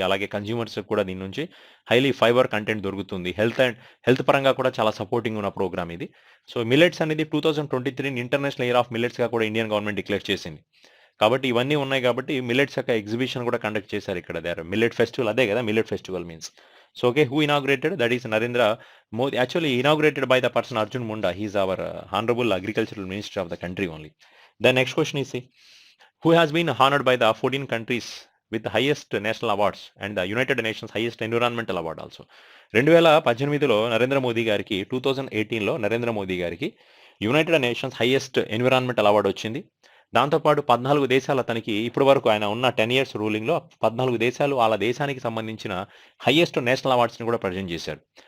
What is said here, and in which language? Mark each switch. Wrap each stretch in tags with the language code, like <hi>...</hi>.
<te>అలాగే కన్జ్యూమర్స్ కూడా దీని నుంచి హైలీ ఫైబర్ కంటెంట్ దొరుకుతుంది. హెల్త్ పరంగా కూడా చాలా సపోర్టింగ్ ఉన్న ప్రోగ్రామ్ ఇది. సో మిల్లెట్స్ అనేది 2023 ఇంటర్నేషనల్ ఇయర్ ఆఫ్ మిల్లెట్స్గా కూడా ఇండియన్ గవర్నమెంట్ డిక్లేర్ చేసింది. కాబట్టి ఇవన్నీ ఉన్నాయి కాబట్టి మిల్లెట్స్ యొక్క ఎగ్జిబిషన్ కూడా కండక్ట్ చేశారు ఇక్కడ.</te> <en>there millet festival,</en> <te>అదే కదా</te> <en>Millet festival means. So okay, who inaugurated? That is Narendra Modi. Actually inaugurated by the person Arjun Munda. He is our honorable agricultural minister of the country only. The next question is, who has been honored by the 14 countries with the highest national awards and the United Nations highest environmental award also?</en> <te>2018లో Narendra Modi గారికి, 2018లో నరేంద్ర మోదీ గారికి United nations highest environmental award వచ్చింది. దాంతోపాటు 14 దేశాలు అతనికి ఇప్పటి వరకు ఆయన ఉన్న 10 years రూలింగ్లో 14 దేశాలు వాళ్ళ దేశానికి సంబంధించిన హైయెస్ట్ నేషనల్ అవార్డ్స్ని కూడా ప్రజెంట్ చేశారు.</te>